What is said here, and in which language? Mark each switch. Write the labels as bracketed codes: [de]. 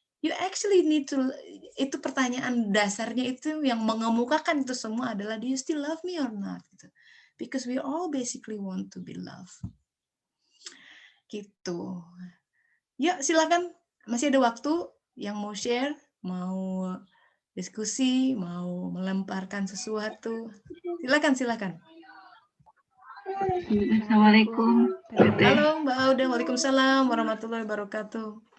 [en] You actually need to, [id] itu pertanyaan dasarnya itu yang mengemukakan itu semua adalah, [en] "Do you still love me or not?" [id] Gitu. [en] Because we all basically want to be loved. [id] Gitu. Ya, silakan, masih ada waktu yang mau share, mau diskusi, mau melemparkan sesuatu. Silakan. Assalamualaikum. Halo Mbak Auda, waalaikumsalam warahmatullahi wabarakatuh.